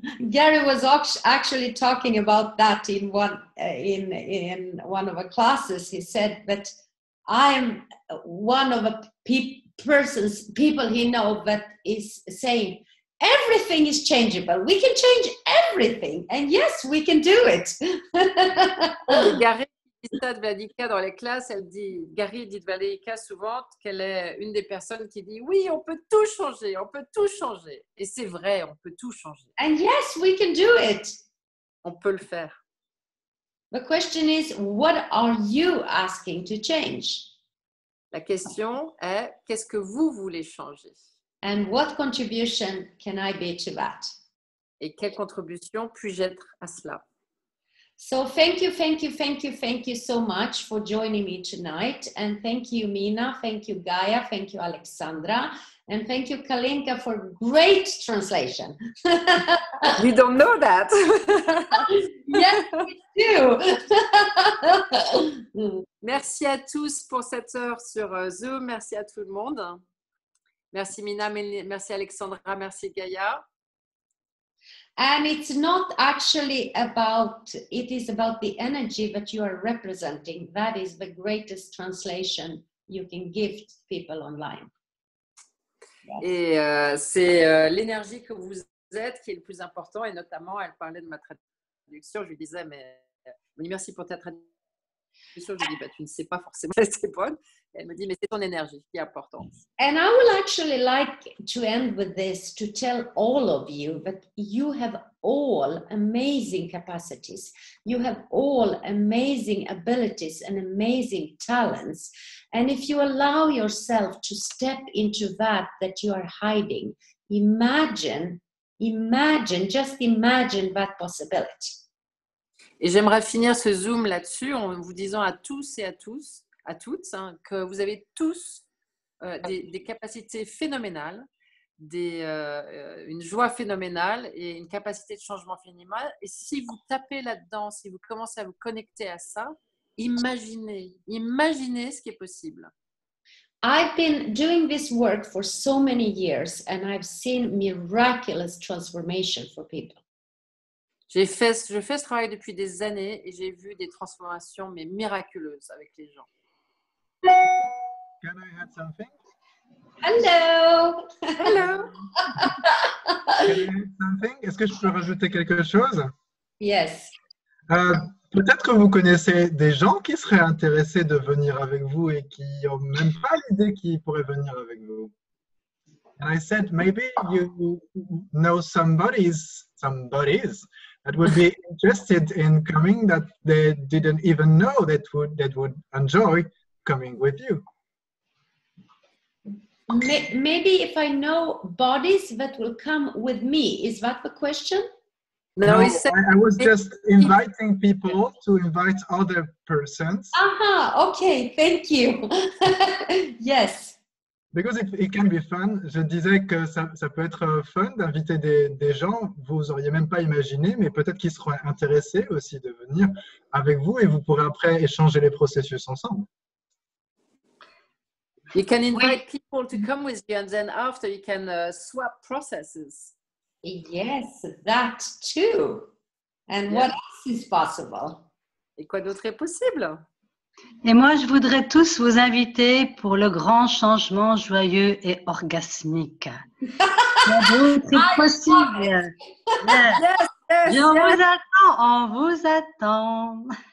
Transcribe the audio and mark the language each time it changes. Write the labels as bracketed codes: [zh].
[en] Gary was actually talking about that in one of our classes. He said that I am one of the people he knows that is saying everything is changeable. We can change everything, and yes, we can do it. [fr] Gary dit ça de Valika dans les classes. Gary dit de Valika souvent qu'elle est une des personnes qui dit oui, on peut tout changer, on peut tout changer. Et c'est vrai, on peut tout changer. [en] And yes, we can do it. [fr] On peut le faire. [en] The question is, what are you asking to change? [fr] La question est, qu'est-ce que vous voulez changer? [en] And what contribution can I be to that? [fr] Et quelle contribution puis-je être à cela? [en] So thank you so much for joining me tonight. And thank you, Mina. Thank you, Gaia. Thank you, Alexandra. And thank you, Kalinka, for great translation. We don't know that. Yes, we do. [fr] Merci à tous pour cette heure sur Zoom. Merci à tout le monde. Merci Mina, merci Alexandra, merci Gaia. [en] And it's not actually about, it is about the energy that you are representing. That is the greatest translation you can give people online. [fr] Et c'est l'énergie que vous êtes qui est le plus important. Et notamment, elle parlait de ma traduction. Je lui disais, mais merci pour ta traduction. Je lui dis, bah, tu ne sais pas forcément si c'est bonne. Et elle me dit, mais c'est ton énergie qui est importante. [en] And I would actually like to end with this, to tell all of you that you have all amazing capacities. You have all amazing abilities and amazing talents. And if you allow yourself to step into that you are hiding, imagine, just imagine that possibility. [fr] Et j'aimerais finir ce Zoom là-dessus en vous disant à tous et à toutes, hein, que vous avez tous des capacités phénoménales, une joie phénoménale et une capacité de changement phénoménal. Et si vous tapez là-dedans, si vous commencez à vous connecter à ça, imaginez ce qui est possible. [en] I've been doing this work for so many years and I've seen miraculous transformation for people. [fr] Je fais ce travail depuis des années et j'ai vu des transformations mais miraculeuses avec les gens. [en] Can I add something? Hello. Hello. Can I add something? [fr] Est-ce que je peux rajouter quelque chose? [en] Yes. [fr] Peut-être que vous connaissez des gens qui seraient intéressés de venir avec vous et qui n'ont même pas l'idée qu'ils pourraient venir avec vous. [en] And I said, maybe you know somebodies that would be interested in coming that they didn't even know that would enjoy coming with you. Maybe if I know bodies that will come with me, is that the question? No, I was just inviting people to invite other persons. Aha, okay, thank you. Yes. Because it can be fun. [fr] Je disais que ça peut être fun d'inviter des gens, vous n'auriez même pas imaginé, mais peut-être qu'ils seront intéressés aussi de venir avec vous et vous pourrez après échanger les processus ensemble. [en] You can invite people to come with you and then after you can swap processes. Yes, that too. And what else is possible? [fr] Et quoi d'autre est possible? Et moi, je voudrais tous vous inviter pour le grand changement joyeux et orgasmique. C'est possible. [en] Yes, [fr] Vous attends, on vous attend.